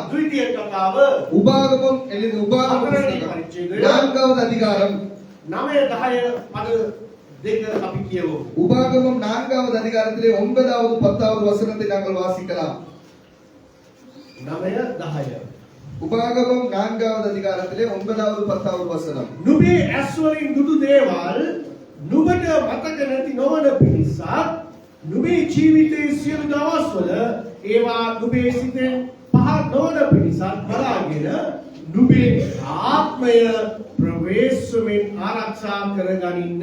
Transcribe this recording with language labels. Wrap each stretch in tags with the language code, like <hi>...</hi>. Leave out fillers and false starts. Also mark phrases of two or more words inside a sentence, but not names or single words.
<ta>உபாகமம் எழுதிய உபாகமம் 4வது அதிகாரம் உபாகமம் 4வது அதிகாரத்திலே 9வது 10வது வசனத்தை நாங்கள் வாசிக்கலாம். උපාගමම් 4வது அதிகாரத்திலே 9வது 10வது වසனம்.</ta> <si>නුඹේ ඇස්වලින් දුටු දේවල් නුඹට මතක නැති නොවන පිණිස නුඹේ ජීවිතයේ සියලු දවස්වල ඒවා නුඹේ සිතෙන් පහත් නොවන පිණිස බලාගෙන නුඹේ ආත්මය ප්‍රවේශමෙන් ආරක්ෂා කරගනින්න.</si>